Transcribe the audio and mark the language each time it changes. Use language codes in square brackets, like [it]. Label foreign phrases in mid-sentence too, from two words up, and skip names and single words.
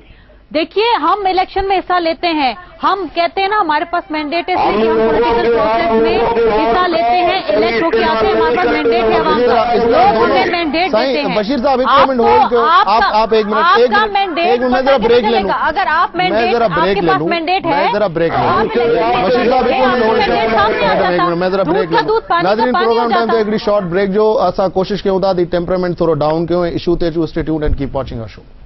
[ur] دیکھیے، ہم الیکشن میں حصہ لیتے ہیں، ہم کہتے ہیں نا ہمارے پاس مینڈیٹ ہے، ہم [en] political process [ur] میں حصہ لیتے ہیں، الیکٹ ہو کر آتے ہیں، ہمارے پاس مینڈیٹ ہے، لوگ ہمیں مینڈیٹ دیتے ہیں. بشیر صاحب ایک منٹ ہولڈ کرو، آپ ایک منٹ, آپ کا مینڈیٹ میں ذرا بریک لے لوں. اگر آپ مینڈیٹ، آپ کے پاس مینڈیٹ ہے, میں ذرا بریک لے لوں. بشیر صاحب ایک منٹ ہولڈ کرو، میں ذرا بریک لے لوں. [sd] नाज़रीन, प्रोग्राम टाइम ते हिकिड़ी [en] short break [sd] जो असां कोशिश कयूं था त टेम्परामेंट थोरो डाउन कयूं, इशू ते [en] stay tuned and keep watching our show.